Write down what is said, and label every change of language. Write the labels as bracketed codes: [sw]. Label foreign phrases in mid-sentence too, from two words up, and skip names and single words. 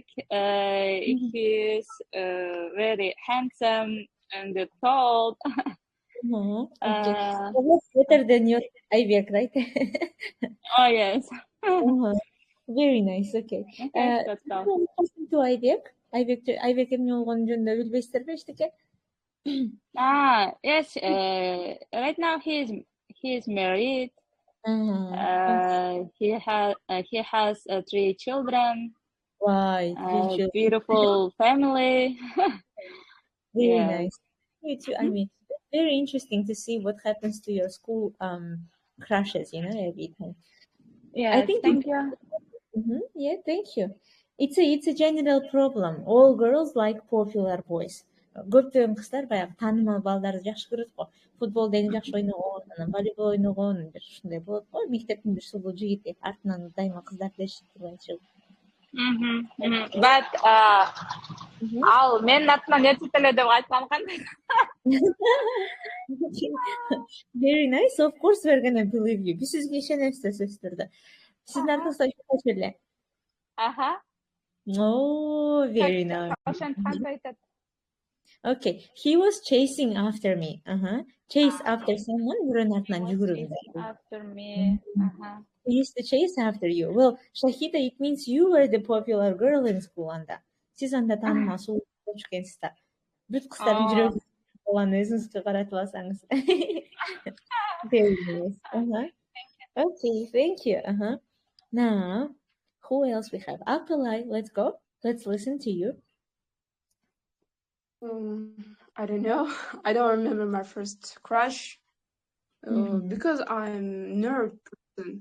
[en] He's very handsome and tall. Better than your Aybek, right? Oh yes. Very nice. Okay. That's all. [ky] To Aybek. Aybek эмне болгонун жөнүндө билбейсиздерби эчтеке? [en] Yes. Right now he's married. He has 3 children. Wow, beautiful family. Very nice. I mean, very interesting to see what happens to your school crushes, every time. Yeah, I think thank you. Yeah, thank you. It's a general problem. All girls like popular boys. [ky] Көптөгөн кыздар баягы таанымал балдарды жакшы көрөт го. Футбол деген жакшы ойногон, анан волейбол ойногон, бир ушундай болот го. Мектептин бир сулуу жигити, артынан дайыма кыздарды эшип турган. But ал менин артынан ертип эле деп айткан кандай? [en] Very nice. Of course we're gonna believe you. [ky] Биз сизге ишенебиз да сөзсүз түрдө. Сиздин артыңызда ишенет эле. [en] Oh, very nice. Okay, he was chasing after me. Chase after someone, [ky] бирөөнүн артынан жүгүрүү. [en] After me. He used to chase after you. Well, Shahida, it means you were the popular girl in school анда. [ky] Сиз анда таанымал сулуу болуп экенсиз да. Бүт кыздардын жүрөгү болгон өзүңүзгө каратып алсаңыз. [en] Very nice. Okay, thank you. Now, who else we have? Apelai, let's go. Let's listen to you. I don't know. I don't remember my first crush because I'm nerd person.